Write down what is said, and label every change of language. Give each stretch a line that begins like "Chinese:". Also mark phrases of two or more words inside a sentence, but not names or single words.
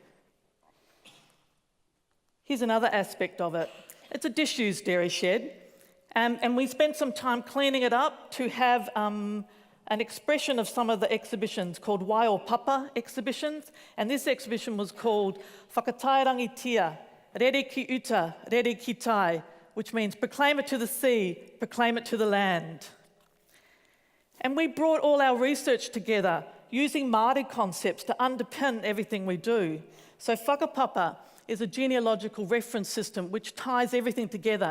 English: Here's another aspect of it. It's a disused dairy shed, and we spent some time cleaning it up to have an expression of some of the exhibitions called whakapapa exhibitions, and this exhibition was called Whakatairangitia,
Māori: Rere ki uta, rere ki tai,
English: which means proclaim it to the sea, proclaim it to the land. And we brought all our research together using Māori concepts to underpin everything we do. So whakapapa is a genealogical reference system which ties everything together.